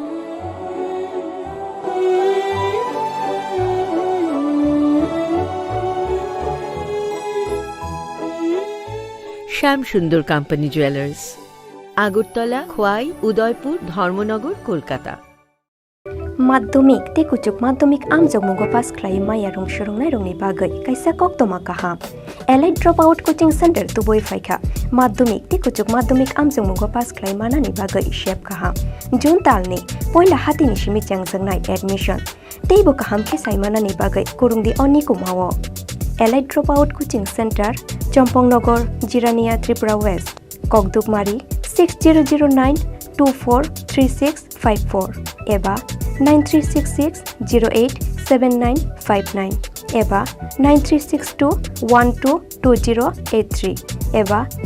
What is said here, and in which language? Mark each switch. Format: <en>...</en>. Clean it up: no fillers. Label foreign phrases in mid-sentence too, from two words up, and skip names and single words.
<bn>শ্যামসুন্দর কোম্পানি জুয়েলার্স, আগরতলা, খোয়াই, উদয়পুর, ধর্মনগর, কলকাতা।</bn> <trp>Madhyamik te kuchuk madhyamik amjok mugo pass khlai maya rong shorong rongni bagai kaisa kok toma kaham Allied Dropout Coaching Center tuboi faikha madhyamik te kuchuk madhyamik amjok mugo pass khlai manani bagai shep kaham June talni poila hatini shimi changjangnai admission teibo kaham ke saimanani bagai kurungdi oni kumawo Allied Dropout Coaching Center Chompongnogar Jirania Tripura West Kokdukmari 6009 243654 eba 9366087959 eba 9362122083 eba</trp>